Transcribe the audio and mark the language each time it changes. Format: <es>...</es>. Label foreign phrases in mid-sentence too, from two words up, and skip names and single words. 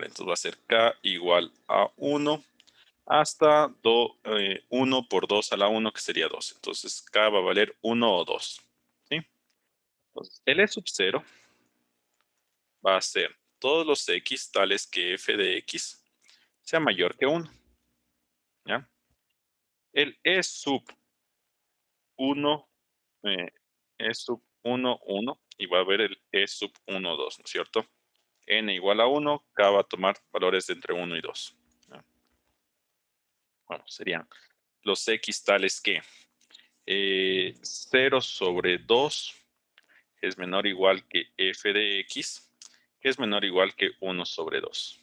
<es>Entonces va a ser k igual a 1 hasta 1 por 2 a la 1, que sería 2. Entonces, k va a valer 1 o 2. ¿Sí? Entonces, el e sub 0 va a ser todos los x tales que f de x sea mayor que 1. ¿Ya? El e sub 1, e sub 1, 1, y va a haber el e sub 1, 2, ¿no es cierto? N igual a 1, k va a tomar valores de entre 1 y 2. ¿Ya? Bueno, serían los x tales que 0 sobre 2 es menor o igual que f de x, que es menor o igual que 1 sobre 2.</es>